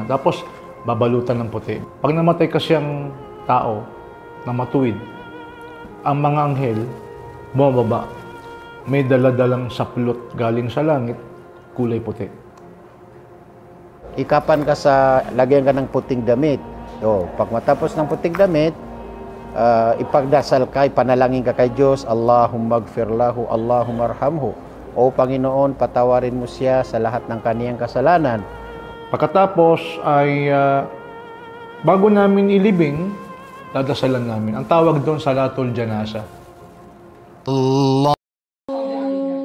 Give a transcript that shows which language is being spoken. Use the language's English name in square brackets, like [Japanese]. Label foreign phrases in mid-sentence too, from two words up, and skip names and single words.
[Filipino] Tapos, babalutan ng puti. Pag namatay kasi ang tao na matuwid, ang mga anghel, bumababa. May daladalang saplot galing sa langit, kulay puti. Ikapan ka sa, lagyan ka ng puting damit. O, pag matapos ng puting damit, ipagdasal ka, ipanalangin ka kay Diyos, [Arabic] اللهم اغفر له اللهم ارحمه. [Filipino] O Panginoon, patawarin mo siya sa lahat ng kaniyang kasalanan. Pagkatapos ay bago namin ilibing, dadasalan namin. Ang tawag doon, [Arabic] صلاة الجنازة الله